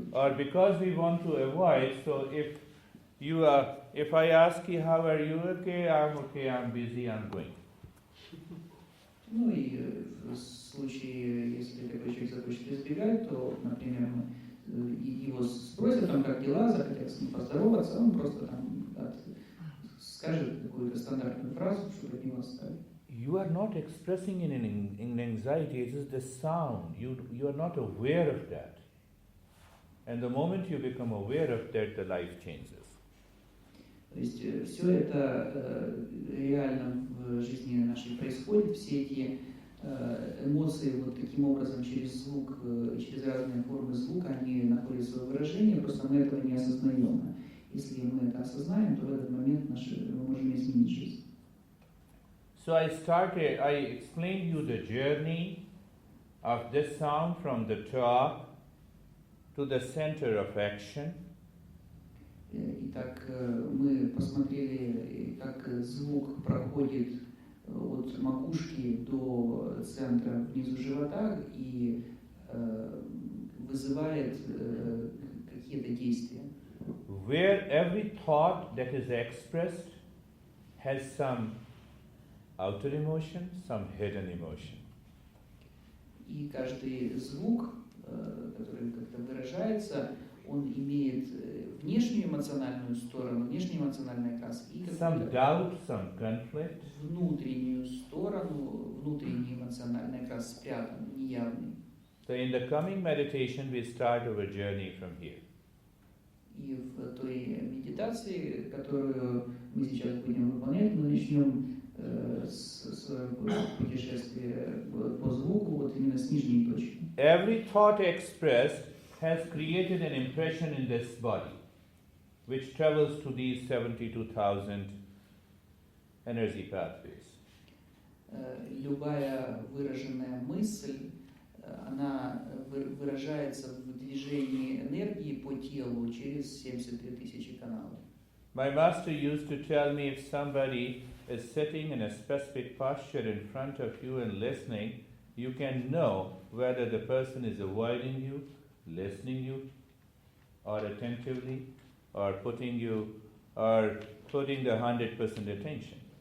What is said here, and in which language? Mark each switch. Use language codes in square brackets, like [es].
[en] Or because we want to avoid, so if I ask you how are you, okay, I'm busy, I'm going. [ru] Ну и в случае, если такой человек захочет избегать, то, например, его спросят, там, как дела, захотят с ним поздороваться, он просто там скажет какую-то стандартную фразу, чтобы от него оставить. [en] You are not expressing in anxiety, it is the sound. You are not aware of that. And the moment you become aware of that, the life changes. [ru] То есть все это реально в жизни нашей происходит, все эти эмоции вот таким образом через звук, через разные формы звука, они находят свое выражение, просто мы этого не осознаем. Если мы это осознаем, то в этот момент мы можем изменить жизнь. [en] So I explained you the journey of this sound from the top to the center of action. [ru] Итак, мы посмотрели, как звук проходит от макушки до центра внизу живота и вызывает какие-то действия. [en] Where every thought that is expressed has some outer emotion, some hidden emotion. [ru] И каждый звук, который как-то выражается, он имеет внешнюю эмоциональную сторону, внешний эмоциональный окрас и [en] Some doubt, some conflict. [ru] внутреннюю сторону, внутренний эмоциональный окрас спрятан, неявный. [en] So in the coming meditation, we start our journey from here. [ru] И в той медитации, которую мы сейчас будем выполнять, мы начнем с путешествия по звуку, вот именно с нижней точки. [en] Every thought expressed has created an impression in this body, which travels to these 72,000 energy pathways. [ru] Любая выраженная мысль, она выражается в движении энергии по телу через 72 тысячи каналов. [en] My master used to tell me if somebody is sitting in a specific posture in front of you and listening, you can know whether the person is avoiding you, listening you, or attentively, or putting the 100% attention.